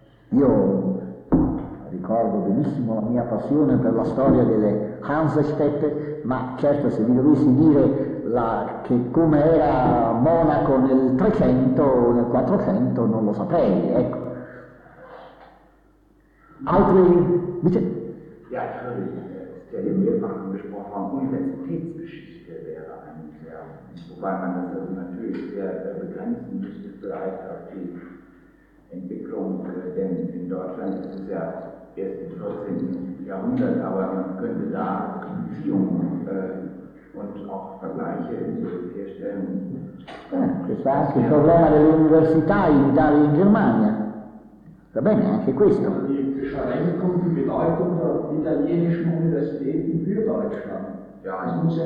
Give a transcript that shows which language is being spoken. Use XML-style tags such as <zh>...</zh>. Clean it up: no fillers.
<it>Io ricordo benissimo la mia passione per la storia delle Hansestädte, ma certo se vi dovessi dire che come era Monaco nel 300 o nel 400 non lo saprei, ecco. Altri dice?</it> <de>Ja, ich würde gerne mehr davon gesprochen haben, Universitätsgeschichte wäre ein sehr, wobei man das natürlich sehr begrenzen müsste, vielleicht auf die Entwicklung, denn in Deutschland ist es ja erst im 14. Jahrhundert, aber man könnte da Beziehungen und auch Vergleiche herstellen.</de> <it>Questo è anche il problema delle università in Italia e in Germania. Va bene, anche questo.</it> <de>Die Schränkung, die Bedeutung der italienischen Universitäten für Deutschland.</de>